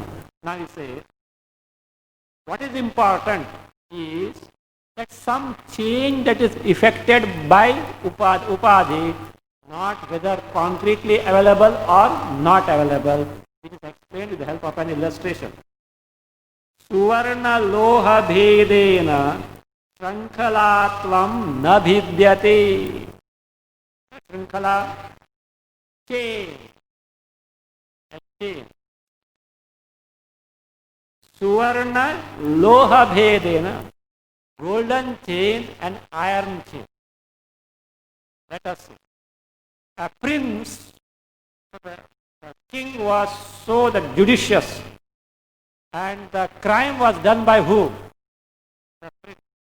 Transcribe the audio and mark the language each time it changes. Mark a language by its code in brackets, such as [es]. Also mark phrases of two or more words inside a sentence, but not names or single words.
[en] Now we say, what is important is that some change that is effected by upadhi, not whether concretely available or not available. It is explained with the help of an illustration. [sa] सुवर्ण लोह भेदेन शृङ्खलत्वं न भिद्यते. [en] Shrankhala, chain. [sa] सुवर्ण लोह भेदेन, [en] golden chain and iron chain. Let us see. A prince, the king was so judicious, and the crime was done by who? The prince.